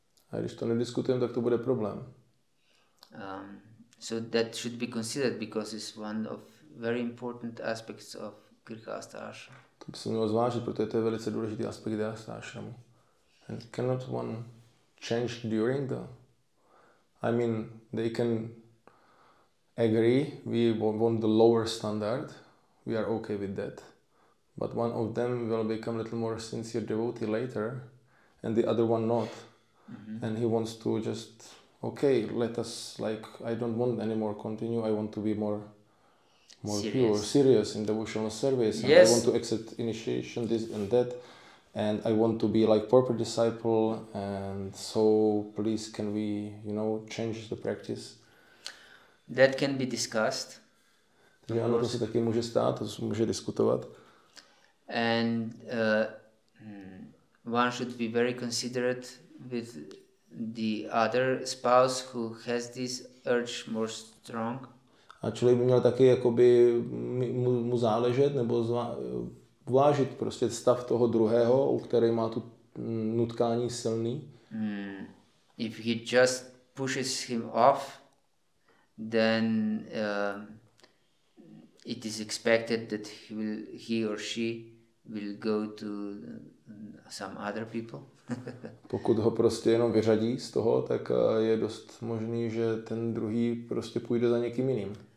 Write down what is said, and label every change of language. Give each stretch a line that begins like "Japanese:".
Czech: A když to nediskutujeme, tak to bude problém.
English: So that should be considered because it's one of very important aspects of grihastha ashram.
Czech: To by se mělo zvážit, protože to je velice důležitý aspekt grihastha ashramu.
English: And cannot one change during the... I mean, they can agree, we want the lower standard, we are okay with that. But one of them will become a little more sincere devotee later, and the other one not. Mm-hmm. And he wants to just, okay, let us, like, I don't want anymore continue, I want to be more pure, serious in devotional service. And yes. I want to accept initiation, this and that. And I want to be like proper disciple, and so please can we, change the practice? That can be discussed.
Czech: Takže ano, to se taky může stát, to se může diskutovat.
English: And one should be very considerate with the other spouse who has this urge more strong.
Czech: A člověk by měl taky jakoby mu záležet nebo uvážit prostě stav toho druhého, u který má tu nutkání silný.
English: If he just pushes him off, then it is expected that he or she will go to some other people.
Czech: Pokud ho prostě jenom vyřadí z toho, tak je dost možný, že ten druhý prostě půjde za někým jiným.